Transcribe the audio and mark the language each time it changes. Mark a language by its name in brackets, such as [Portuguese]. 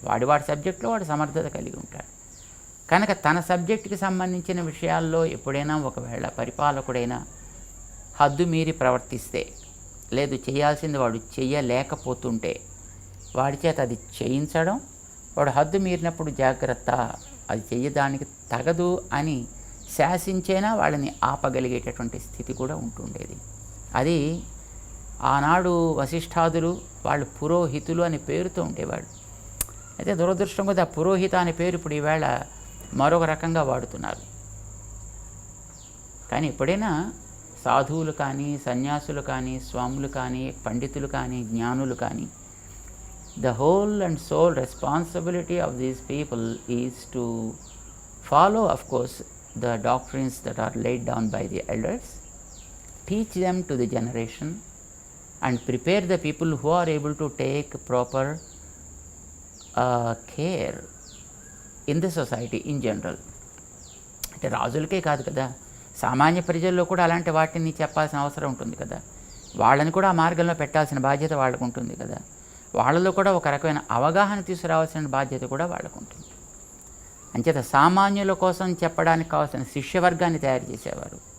[Telugu] వాడి సబ్జెక్టులో వాడు సమర్థత కలిగి ఉంటాడు కనుక తన సబ్జెక్టుకి సంబంధించిన విషయాల్లో ఎప్పుడైనా ఒకవేళ పరిపాలకుడైనా హద్దు మీరి ప్రవర్తిస్తే, లేదు చేయాల్సింది వాడు చెయ్యలేకపోతుంటే వాడి చేత అది చేయించడం, వాడు హద్దు మీరినప్పుడు జాగ్రత్త, అది చెయ్యడానికి తగదు అని శాసించేనా వాళ్ళని ఆపగలిగేటటువంటి స్థితి కూడా ఉంటుండేది. అది ఆనాడు వశిష్ఠాదులు వాళ్ళు పురోహితులు అనే పేరుతో ఉండేవాడు. అయితే దురదృష్టం కొద్ది ఆ పురోహిత అనే పేరు ఇప్పుడు ఈవేళ మరొక రకంగా వాడుతున్నారు. కానీ ఎప్పుడైనా సాధువులు కానీ, సన్యాసులు కానీ, స్వాములు కానీ, పండితులు కానీ, జ్ఞానులు కానీ, [English] the whole and sole responsibility of these people is to follow, of course, the doctrines that are laid down by the elders, teach them to the generation, and prepare the people who are able to take proper care in the society in general. [Telugu] అంటే రాజులకే కాదు కదా, సామాన్య ప్రజల్లో కూడా అలాంటి వాటిని చెప్పాల్సిన అవసరం ఉంటుంది కదా. వాళ్ళని కూడా ఆ మార్గంలో పెట్టాల్సిన బాధ్యత వాళ్ళకు ఉంటుంది కదా. వాళ్ళలో కూడా ఒక రకమైన అవగాహన తీసుకురావాల్సిన బాధ్యత కూడా వాళ్ళకు ఉంటుంది. అంచేత సామాన్యుల కోసం చెప్పడానికి కావాల్సిన శిష్యవర్గాన్ని తయారు చేసేవారు.